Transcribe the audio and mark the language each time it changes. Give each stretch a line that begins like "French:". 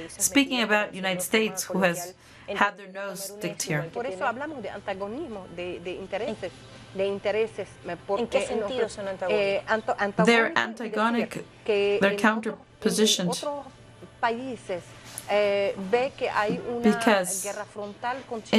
English: Speaking about United States, who has had their nose sticked here.
Spanish: Por eso hablamos de antagonismo, de intereses. ¿En qué sentido son antagónicos?
English: They're antagonic, they're counterpositioned.
Spanish: Otros países ve que hay una guerra frontal con China.